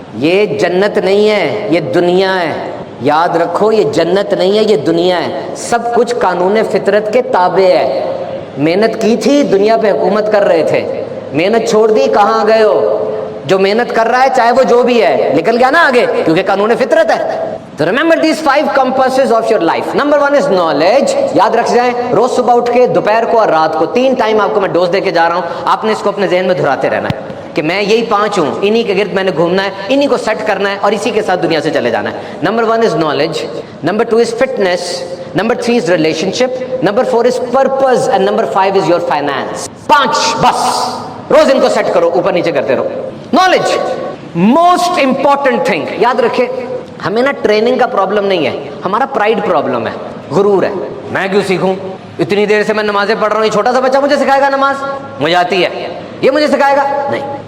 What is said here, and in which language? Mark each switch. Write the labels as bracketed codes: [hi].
[ur] یہ جنت نہیں ہے, یہ دنیا ہے. یاد رکھو, یہ جنت نہیں ہے, یہ دنیا ہے. سب کچھ قانون فطرت کے تابع ہے. محنت کی تھی, دنیا پہ حکومت کر رہے تھے, محنت چھوڑ دی, کہاں گئے ہو؟ جو محنت کر رہا ہے چاہے وہ جو بھی ہے, نکل گیا نا آگے, کیونکہ قانون فطرت ہے. [en] تو remember these 5 compasses of your life. نمبر 1 is knowledge. [ur] یاد رکھ جائیں, روز صبح اٹھ کے, دوپہر کو اور رات کو 3 ٹائم آپ کو میں ڈوز دے کے جا رہا ہوں. آپ نے اس کو اپنے ذہن میں دہراتے رہنا ہے کہ میں یہی 5 ہوں, انہی کے گرد میں نے گھومنا ہے, انہی کو سیٹ کرنا ہے اور اسی کے ساتھ دنیا سے چلے جانا ہے. [en] Number 1 is knowledge. Number 2 is fitness. Number 3 is relationship. Number 4 is purpose. And number 5 is your finance. [ur] 5 بس, روز ان کو سیٹ کرو, اوپر نیچے کرتے رہو. [en] Knowledge most important thing. [ur] یاد رکھے, ہمیں نا ٹریننگ کا پرابلم نہیں ہے, ہمارا پرائڈ پرابلم ہے, غرور ہے. میں کیوں سیکھوں, اتنی دیر سے میں نمازیں پڑھ رہا ہوں, یہ چھوٹا سا بچہ مجھے سکھائے گا نماز, مجھے آتی ہے, یہ مجھے سکھائے گا نہیں.